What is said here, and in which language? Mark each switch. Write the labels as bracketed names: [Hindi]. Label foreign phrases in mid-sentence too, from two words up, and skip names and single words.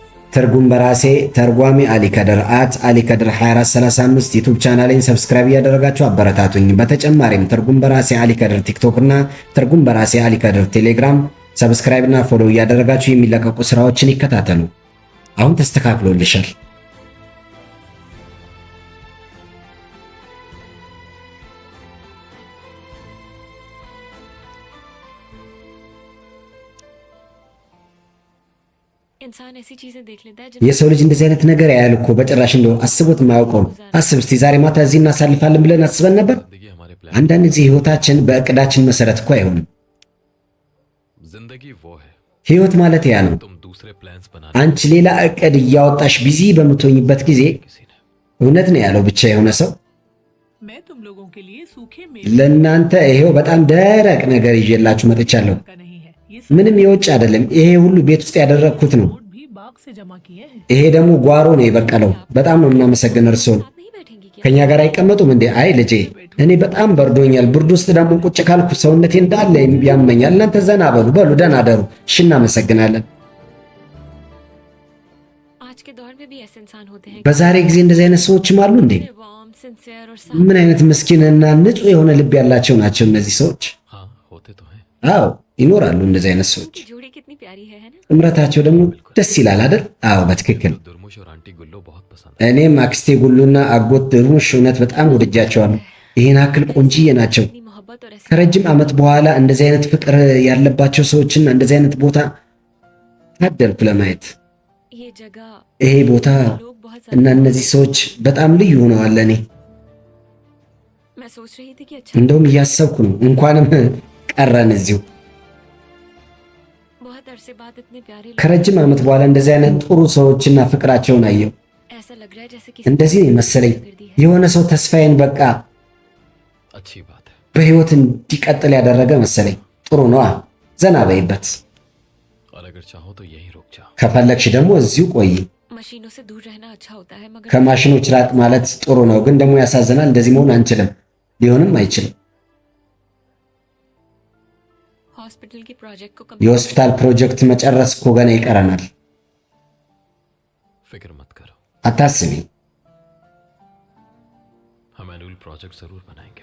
[Amharic] ትርጉም በራሴ ተርጓሚ አሊ ከድር @አሊከድር 2435 ዩቲዩብ ቻናሌን ሰብስክራይብ እያደረጋችሁ አበረታቱኝ። በተጨማሪም ትርጉም በራሴ አሊ ከድር ቲክቶክ እና ትርጉም በራሴ አሊ ከድር ቴሌግራም ሰብስክራይብ እና ፎሎ እያደረጋችሁ የሚለቀቁ ስራዎችን ይከታተሉ። አሁን ተስተካክሎልሻል። [Hindi] इंसान ऐसी चीजें देख लेता है [Amharic] የሰው ልጅ እንደዚህ አይነት ነገር ያያል እኮ በጭራሽ እንደው አስቦት የማያውቀው። አስብ እስቲ ዛሬ ማታ እዚህ እናሳልፋለን ብለን አስበን ነበር። [Hindi] जिंदगी हमारे प्लान [Amharic] አንዳንድ ጊዜ ህይወታችን በእቅዳችን መሰረት እኮ አይሆንም። [Hindi] जिंदगी वो है [Amharic] ህይወት ማለት ያ ነው። [Hindi] तुम दूसरे प्लान्स बना [Amharic] አንቺ ሌላ እቅድ እያወጣሽ ቢዚ በምትሆኝበት ጊዜ [Hindi] किसी ने [Amharic] እውነት ነው ያለው ብቻ የሆነ ሰው [Hindi] मैं तुम लोगों के लिए सूखे [Amharic] ለእናንተ ይሄው በጣም ደረቅ ነገር ይዤላችሁ መጥቻለሁ። [Hindi] का नहीं है ये [Amharic] ምንም የውጭ አይደለም። ይሄ ሁሉ ቤት ውስጥ ያደረግኩት ነው። [Hindi] नोट भी बाग से जमा किए हैं [Amharic] ይሄ ደግሞ ጓሮ ነው የበቀለው። በጣም ነው የምናመሰግን እርስዎን። [Hindi] साथ नहीं बैठेंगी क्या [Amharic] ከኛ ጋር አይቀመጡም እንዴ? አይ ልጄ፣ እኔ በጣም በርዶኛል። ብርድ ውስጥ ደግሞ ቁጭ ካልኩ ሰውነቴ እንዳለ ያመኛል። እናንተ ዘና በሉ። በሉ ደህና አደሩ። እሺ፣ እናመሰግናለን። [Hindi] आज के दौर में भी ऐसे इंसान होते हैं [Amharic] በዛሬ ጊዜ እንደዚህ አይነት ሰዎችም አሉ እንዴ? [English] warm sincere [Hindi] और [Amharic] ምን አይነት ምስኪንና ንጹህ የሆነ ልብ ያላቸው ናቸው እነዚህ ሰዎች። [Hindi] हाँ होते तो हैं [Amharic] አዎ ይኖራሉ እንደዚህ አይነት ሰዎች። [Hindi] की जोड़ी कितनी प्यारी है ना [Amharic] እምረታቸው ደግሞ ደስ ይላል አይደል? አዎ በትክክል። [Hindi] दुर्मुश और आंटी गुल्लो बहुत पसंद [Amharic] እኔም አክስቴ ጉሉና አጎት ድርሙሽ እውነት በጣም ወድጃቸዋለሁ። ይህን አክል ቆንጂዬ ናቸው። [Hindi] इतनी मोहब्बत और ऐसे [Amharic] ከረጅም ዓመት በኋላ እንደዚህ አይነት ፍቅር ያለባቸው ሰዎችና እንደዚህ አይነት ቦታ ታደልኩ ለማየት። [Hindi] ये जगह [Amharic] ይሄ ቦታ [Hindi] लोग बहुत [Amharic] እና [Hindi] ज्यादा [Amharic] እነዚህ ሰዎች በጣም ልዩ ሆነዋል ለእኔ። [Hindi] मैं सोच रही थी कि अच्छा [Amharic] እንደውም እያሰብኩ ነው इंኳንም ቀረን እዚሁ። [Hindi] बहुत अरसे बाद इतने प्यारे लोग [Amharic] ከረጅም ዓመት በኋላ እንደዚህ አይነት ጥሩ ሰዎችና ፍቅራቸውን አየሁ። [Hindi] ऐसा लग रहा है जैसे किसी [Amharic] እንደዚህ ነው መሰለኝ የሆነ ሰው ተስፋዬን በቃ [Hindi] अच्छी बात है [Amharic] በህይወት እንዲቀጥል ያደረገ መሰለኝ። ጥሩ ነዋ፣ ዘና በይበት። [Hindi] और अगर चाहो तो यहीं रुक जाओ [Amharic] ከፈለግሽ ደግሞ እዚሁ ቆይ። [Hindi] मशीनों से दूर रहना अच्छा होता है मगर [Amharic] ከማሽኖች ራቅ ማለት ጥሩ ነው፣ ግን ደግሞ ያሳዝናል። እንደዚህ መሆን አንችልም፣ ሊሆንም አይችልም። [Hindi] हॉस्पिटल की प्रोजेक्ट को [Amharic] የሆስፒታል ፕሮጀክት መጨረስ እኮ ገና ይቀረናል። [Hindi] फिक्र मत करो [Amharic] አታስቢ፣ [Hindi] हम [English] annual project [Hindi] जरूर बनाएंगे